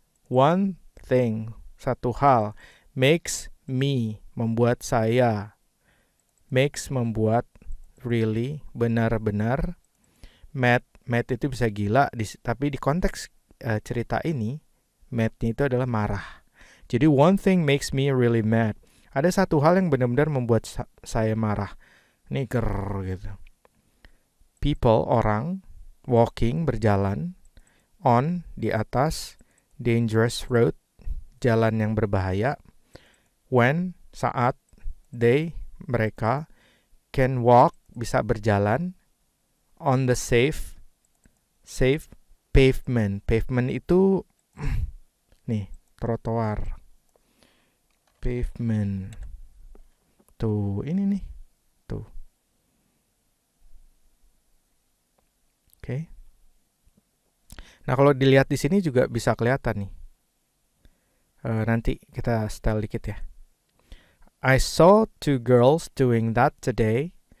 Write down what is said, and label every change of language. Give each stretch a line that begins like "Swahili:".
English: One thing,
Indonesian: satu hal,
English: makes me,
Indonesian: membuat saya, makes, membuat,
English: really,
Indonesian: benar-benar,
English: mad
Indonesian: itu bisa gila, tapi di konteks cerita ini, madnya itu adalah marah. Jadi
English: one thing makes me really mad.
Indonesian: Ada satu hal yang benar-benar membuat saya marah. Ini gitu.
English: People,
Indonesian: orang,
English: walking,
Indonesian: berjalan, on, di atas,
English: dangerous road,
Indonesian: jalan yang berbahaya, when, saat, they, mereka,
English: can walk,
Indonesian: bisa berjalan,
English: on the safe pavement.
Indonesian: Pavement itu nih, trotoar. Pavement. Tuh, ini nih. Tuh. Oke. Nah, kalau dilihat di sini juga bisa kelihatan nih. Nanti kita setel dikit ya.
English: I saw two girls doing that today.